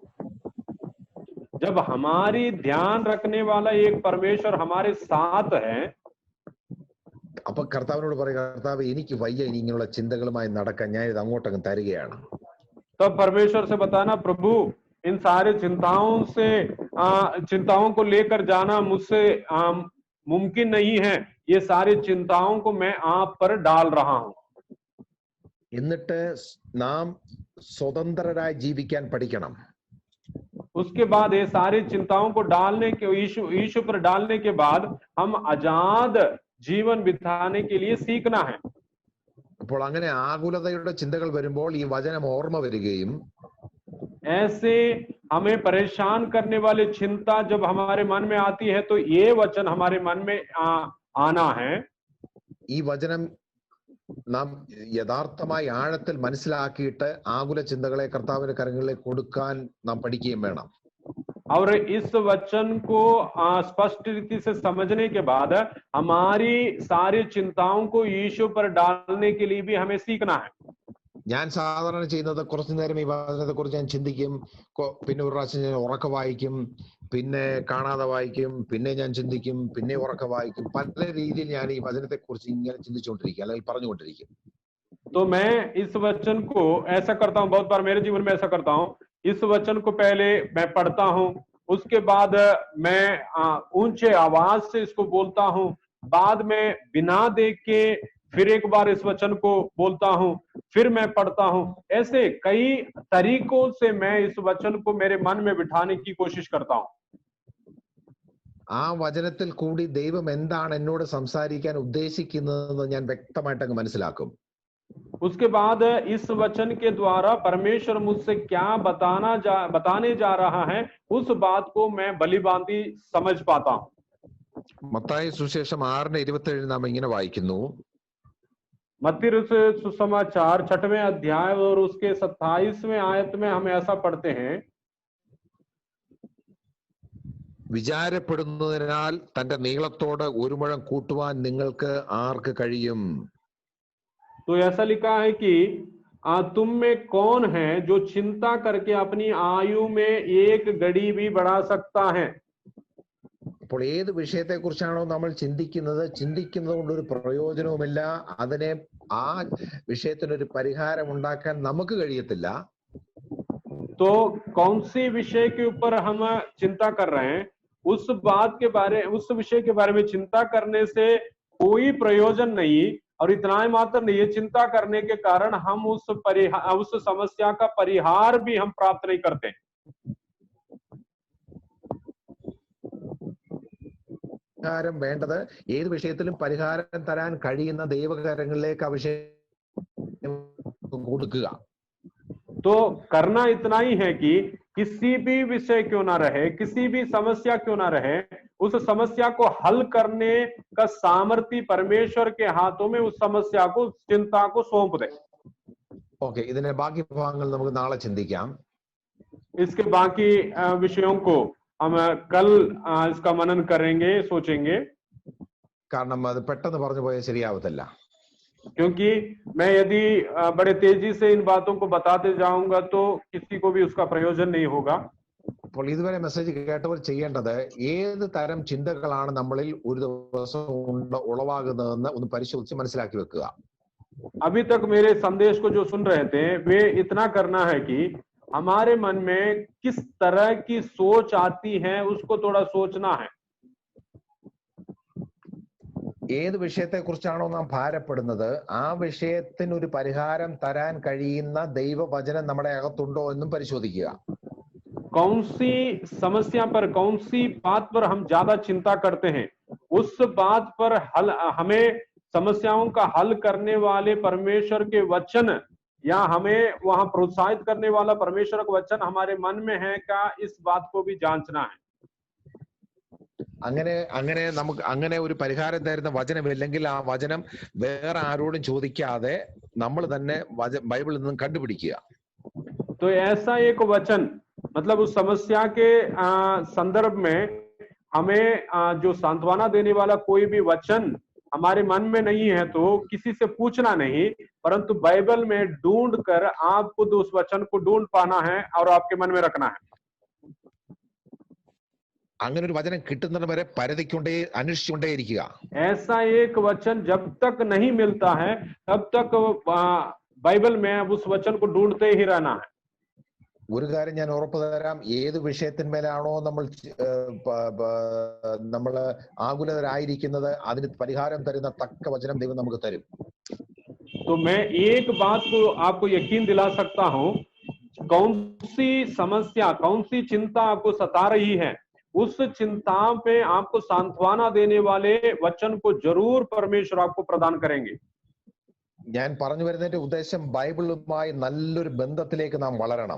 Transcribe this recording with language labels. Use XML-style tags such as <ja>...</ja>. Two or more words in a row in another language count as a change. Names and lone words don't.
<hi>जब हमारी ध्यान रखने वाला एक परमेश्वर हमारे साथ है,</hi> <ml>അപ്പൊ കർത്താവിനോട് പറയുക, കർത്താവ് എനിക്ക് വയ്യ ഇനി ഇങ്ങനെയുള്ള ചിന്തകളുമായി നടക്കാൻ, ഞാൻ ഇത് അങ്ങോട്ടങ്ങ് തരികയാണ്.</ml> <hi>तब परमेश्वर से बताना, प्रभु इन सारे चिंताओं को लेकर जाना मुझसे मुमकिन नहीं है. ये सारी चिंताओं को मैं आप पर डाल रहा हूं.</hi> <ml>എന്നിട്ട് നാം സ്വതന്ത്രരായി ജീവിക്കാൻ പഠിക്കണം.</ml> <hi>उसके बाद ये सारी चिंताओं को डालने के यीशु पर डालने के बाद हम आजाद जीवन बिताने के लिए सीखना है.</hi> <ml>അപ്പോൾ അങ്ങനെ ആകുലതയുടെ ചിന്തകൾ വരുമ്പോൾ ഈ വചനം ഓർമ്മ വരികയും,</ml> <hi>ऐसे हमें परेशान करने वाली चिंता जब हमारे मन में आती है तो ये वचन हमारे मन में आना है.</hi> <ml>ഈ വചനം നാം യഥാർത്ഥമായി ആഴത്തിൽ മനസ്സിലാക്കിയിട്ട് ആകുല ചിന്തകളെ കർത്താവിന്റെ കരങ്ങളിലേക്ക് കൊടുക്കാൻ നാം പഠിക്കുകയും വേണം.</ml> <hi>और इस वचन को स्पष्ट रीति से समझने के बाद हमारी सारी चिंताओं को यीशु पर डालने के लिए भी हमें सीखना है।</hi> <ml>ഞാൻ സാധാരണ ചെയ്യുന്നത് കുറച്ചു നേരം ഈ വചനത്തെ കുറിച്ച് ഞാൻ ചിന്തിക്കും, പിന്നെ ഒരു പ്രാവശ്യം ഞാൻ ഉറക്ക വായിക്കും, പിന്നെ കാണാതെ വായിക്കും, പിന്നെ ഞാൻ ചിന്തിക്കും, പിന്നെ ഉറക്ക വായിക്കും. പല രീതിയിൽ ഞാൻ ഈ വചനത്തെ കുറിച്ച് ഇങ്ങനെ ചിന്തിച്ചുകൊണ്ടിരിക്കും അല്ലെങ്കിൽ പറഞ്ഞുകൊണ്ടിരിക്കും.</ml> <hi>तो मैं इस वचन को ऐसा करता हूँ, बहुत बार मेरे जीवन में ऐसा करता हूँ। इस वचन को पहले मैं पढ़ता हूँ, उसके बाद मैं ऊंचे आवाज से इसको बोलता हूँ, बाद में बिना देख के फिर एक बार इस वचन को बोलता हूँ, फिर मैं पढ़ता हूँ। ऐसे कई तरीकों से मैं इस वचन को मेरे मन में बिठाने की कोशिश करता हूँ।</hi> <ml>ആ വചനത്തിൽ കൂടി ദൈവം എന്താണ് എന്നോട് സംസാരിക്കാൻ ഉദ്ദേശിക്കുന്നതെന്ന് ഞാൻ വ്യക്തമായിട്ട് അങ്ങ് മനസ്സിലാക്കും.</ml> <hi>उसके बाद इस वचन के द्वारा परमेश्वर मुझसे क्या बताने जा रहा है, उस बात को मैं भलीभांति समझ पाता हूँ।</hi> <ml>മത്തായി സുവിശേഷം 6:27 നാം ഇങ്ങനെ വായിക്കുന്നു.</ml> <hi>मत्ती सुसमाचार 6वें अध्याय और उसके 27वें आयत में हम ऐसा पढ़ते हैं,</hi> <ml>വിചാരപ്പെടുന്നതിനാൽ തന്റെ നീളത്തോട് ഒരു മുഴം കൂട്ടുവാൻ നിങ്ങൾക്ക് ആർക്ക് കഴിയും?</ml> <hi>तो ऐसा लिखा है कि तुम में कौन है जो चिंता करके अपनी आयु में एक घड़ी भी बढ़ा सकता है।</hi> <ml>അപ്പോൾ ഏത് വിഷയത്തെ കുറിച്ചാണോ നമ്മൾ ചിന്തിക്കുന്നത് കൊണ്ട് ഒരു പ്രയോജനവുമില്ല, അതിനെ ആ വിഷയത്തിനൊരു പരിഹാരം ഉണ്ടാക്കാൻ നമുക്ക് കഴിയത്തില്ല.</ml> <hi>तो कौन सी विषय के ऊपर हम चिंता कर रहे हैं, उस विषय के बारे में चिंता करने से कोई प्रयोजन नहीं, और इतना ही मात्र नहीं, ये चिंता करने के कारण हम उस समस्या का परिहार भी हम प्राप्त नहीं करते।</hi> <ml>പരിഹാരം വേണ്ടത് ഏത് വിഷയത്തിലും പരിഹാരം തരാൻ കഴിയുന്ന ദൈവകരങ്ങളിലേക്ക് ആ വിഷയം കൊടുക്കുക.</ml> <hi>तो करना इतना ही है कि किसी भी विषय क्यों ना रहे, किसी भी समस्या क्यों ना रहे, उस समस्या को हल करने का सामर्थ्य परमेश्वर के हाथों में उस समस्या को, चिंता को सौंप दे।</hi> <ml>ഓക്കെ, ഇതിന്റെ ബാക്കി ഭാഗങ്ങൾ നമുക്ക് നാളെ ചിന്തിക്കാം.</ml> <hi>इसके बाकी विषयों को हम कल इसका मनन करेंगे, सोचेंगे,</hi> <ml>കാരണം അത് പെട്ടെന്ന് പറഞ്ഞു പോയാൽ ശരിയാവത്തില്ല.</ml> <hi>क्योंकि मैं यदि बड़े तेजी से इन बातों को बताते जाऊंगा तो किसी को भी उसका प्रयोजन नहीं होगा।</hi> <ml>അപ്പോൾ ഇതുവരെ മെസ്സേജ് കേട്ടവർ ചെയ്യേണ്ടത് ഏത് തരം ചിന്തകളാണ് നമ്മളിൽ ഒരു ദിവസം ഉളവാകുന്നതെന്ന് ഒന്ന് പരിശോധിച്ച് മനസ്സിലാക്കി വെക്കുക.</ml> <hi>अभी तक मेरे संदेश को जो सुन रहे थे, वे इतना करना है कि हमारे मन में किस तरह की सोच आती है उसको थोड़ा सोचना है।</hi> <ml>ഏത് വിഷയത്തെ കുറിച്ചാണോ നാം ഭാരപ്പെടുന്നത്, ആ വിഷയത്തിന് ഒരു പരിഹാരം തരാൻ കഴിയുന്ന ദൈവവചനം നമ്മുടെ അകത്തുണ്ടോ എന്നും പരിശോധിക്കുക.</ml> <hi>कौन सी समस्या पर, कौन सी बात पर हम ज्यादा चिंता करते हैं, उस बात पर हमें समस्याओं का हल करने वाले परमेश्वर के वचन, या हमें वहां प्रोत्साहित करने वाला परमेश्वर का वचन हमारे मन में है क्या, इस बात को भी जांचना है।</hi> <ml>അങ്ങനെ നമുക്ക് അങ്ങനെ ഒരു പരിഹാരം തരുന്ന വചനമില്ലെങ്കിൽ ആ വചനം വേറെ ആരോടും ചോദിക്കാതെ നമ്മൾ തന്നെ ബൈബിളിൽ നിന്നും കണ്ടുപിടിക്കുക.</ml> <hi>तो ऐसा एक वचन, मतलब उस समस्या के संदर्भ में हमें जो सांत्वना देने वाला कोई भी वचन हमारे मन में नहीं है तो किसी से पूछना नहीं, परंतु बाइबल में ढूंढ कर आप खुद उस वचन को ढूंढ पाना है और आपके मन में रखना है।</hi> <ml>അങ്ങനെ ഒരു വചനം കിട്ടുന്നത് വരെ പരതിക്കൊണ്ടേ അന്വേഷിച്ചുകൊണ്ടേയിരിക്കുക.</ml> <hi>ऐसा एक वचन जब तक नहीं मिलता है तब तक बाइबल में उस वचन को ढूंढते ही रहना है।</hi> <ml>ഒരു കാര്യം ഞാൻ ഉറപ്പ് തരാം, ഏത് വിഷയത്തിന്മേലാണോ നമ്മൾ ആകുലരായിരിക്കുന്നത് അതിന് പരിഹാരം തരുന്ന തക്ക വചനം ദൈവം നമുക്ക് തരും.</ml> <hi>तो मैं एक बात को आपको यकीन दिला सकता हूं, कौन सी समस्या, कौन सी चिंता आपको सता रही है, उस चिंता पे आपको सांत्वना देने वाले वचन को जरूर परमेश्वर आपको प्रदान करेंगे।</hi> <ml>ഞാൻ പറഞ്ഞു വരുന്നതിന്റെ ഉദ്ദേശം ബൈബിളുമായി നല്ലൊരു ബന്ധത്തിലേക്ക് നാം വളരണം.</ml>